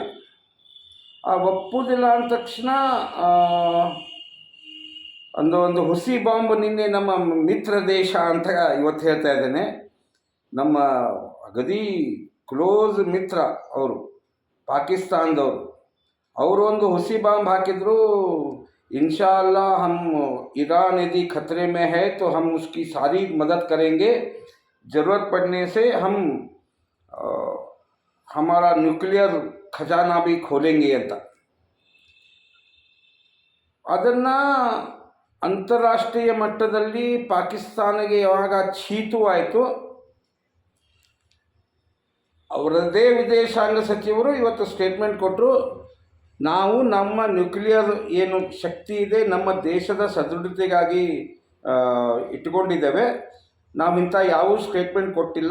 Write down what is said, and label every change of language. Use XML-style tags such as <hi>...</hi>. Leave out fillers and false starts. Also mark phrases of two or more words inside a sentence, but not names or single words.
<kn>ಆ ಒಪ್ಪುವುದಿಲ್ಲ ಅಂದ ತಕ್ಷಣ ಒಂದು ಹುಸಿ ಬಾಂಬ್ ನಿನ್ನೆ ನಮ್ಮ ಮಿತ್ರ ದೇಶ ಅಂತ ಇವತ್ತು ಹೇಳ್ತಾ ಇದ್ದೇನೆ, ನಮ್ಮ ಅಗದಿ ಕ್ಲೋಸ್ ಮಿತ್ರ ಅವರು ಪಾಕಿಸ್ತಾನದವರು, ಅವರು ಒಂದು ಹುಸಿ ಬಾಂಬ್ ಹಾಕಿದ್ರು.</kn> <ar>إن شاء الله</ar> <hi>हम ईरान यदि खतरे में है तो हम उसकी सारी मदद करेंगे, ज़रूरत पड़ने से हम हमारा न्यूक्लियर ख़ज़ाना भी खोलेंगे ಅಂತ.</hi> <kn>ಅದನ್ನು ಅಂತಾರಾಷ್ಟ್ರೀಯ ಮಟ್ಟದಲ್ಲಿ ಪಾಕಿಸ್ತಾನಿಗೆ ಯಾವಾಗ ಚೀತು ಆಯಿತು, ಅವರದ್ದೇ ವಿದೇಶಾಂಗ ಸಚಿವರು ಇವತ್ತು ಸ್ಟೇಟ್ಮೆಂಟ್ ಕೊಟ್ಟರು, ನಾವು ನಮ್ಮ ನ್ಯೂಕ್ಲಿಯರ್ ಏನು ಶಕ್ತಿ ಇದೆ ನಮ್ಮ ದೇಶದ ಸದೃಢತೆಗಾಗಿ ಇಟ್ಕೊಂಡಿದ್ದೇವೆ, ನಾವು ಇಂಥ ಯಾವ ಸ್ಟೇಟ್ಮೆಂಟ್ ಕೊಟ್ಟಿಲ್ಲ.</kn>